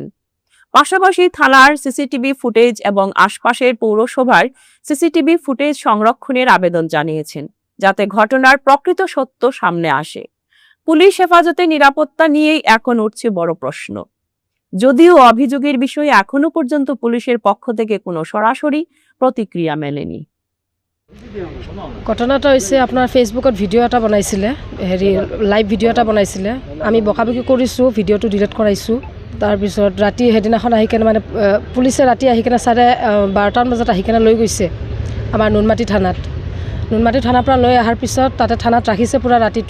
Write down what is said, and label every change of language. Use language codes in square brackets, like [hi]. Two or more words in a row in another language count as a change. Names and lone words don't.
[bn] পাশাপাশি থানার সিসিটিভি ফুটেজ এবং আশপাশের পৌরসভার সিসিটিভি ফুটেজ সংরক্ষণের আবেদন জানিয়েছেন, যাতে ঘটনার প্রকৃত সত্য সামনে আসে। পুলিশ হেফাজতে নিরাপত্তা নিয়েই এখন উঠছে বড় প্রশ্ন। যদিও অভিযোগের বিষয়ে এখনো পর্যন্ত পুলিশের পক্ষ থেকে কোনো সরাসরি প্রতিক্রিয়া মেলেনি। [as] ঘটনাটা হৈছে আপোনাৰ ফেচবুকত ভিডিঅ' এটা বনাইছিলে, লাইভ ভিডিঅ' এটা বনাইছিলে। আমি বকাবকি কৰিছোঁ, ভিডিঅ'টো ডিলিট কৰাইছোঁ। তাৰপিছত ৰাতি সেইদিনাখন আহি কেনে মানে পুলিচে ৰাতি আহি কেনে 12:30 বজাত আহি কেনে লৈ গৈছে আমাৰ নুনমাটি থানাত। নুনমাটি থানাৰ পৰা লৈ অহাৰ পিছত তাতে থানাত ৰাখিছে পুৰা ৰাতিটো।